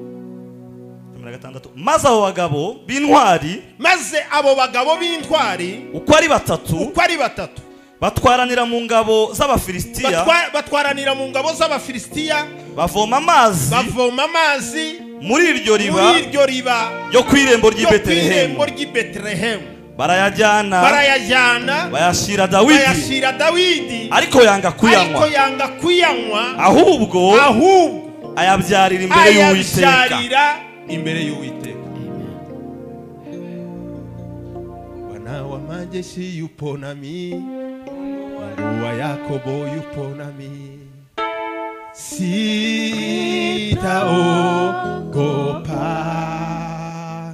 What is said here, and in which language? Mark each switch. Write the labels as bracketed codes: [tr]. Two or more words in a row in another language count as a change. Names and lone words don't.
[rw] Maze abo bagabo b'intwari uko ari batatu batwaranira mu ngabo z'Abafilisitiya bavoma amazi muri iryo riba ryo kwirembo ry'i Betelehemu. Barayajyana bayashira Dawidi, ariko yanga kuyanywa, ahubwo ayabyarira imbere y'Uwiteka. [sw] Bwana wa majeshi yupo nami, Mungu wa Yakobo yupo nami, sitaogopa.